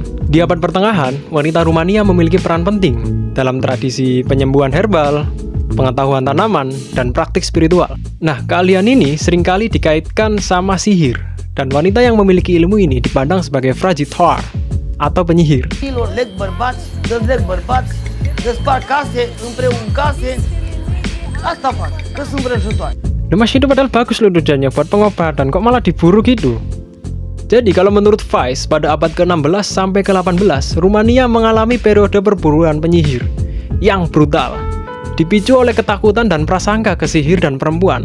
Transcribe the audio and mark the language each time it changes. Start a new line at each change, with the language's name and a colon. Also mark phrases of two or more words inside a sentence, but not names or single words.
Indonesian: Di abad pertengahan, wanita Rumania memiliki peran penting dalam tradisi penyembuhan herbal, pengetahuan tanaman, dan praktik spiritual. Nah, keahlian ini seringkali dikaitkan sama sihir, dan wanita yang memiliki ilmu ini dipandang sebagai vrăjitor atau penyihir.
Romanian: Leg bărbați, dă leg bărbați, despart case, împreună case. Asta fac, că sunt vrăjitoare.
Indonesian: Mas itu padahal bagus loh tujuannya buat pengobatan, kok malah diburu gitu? Jadi kalau menurut Vice, pada abad ke-16 sampai ke-18, Rumania mengalami periode perburuan penyihir yang brutal, dipicu oleh ketakutan dan prasangka ke sihir dan perempuan.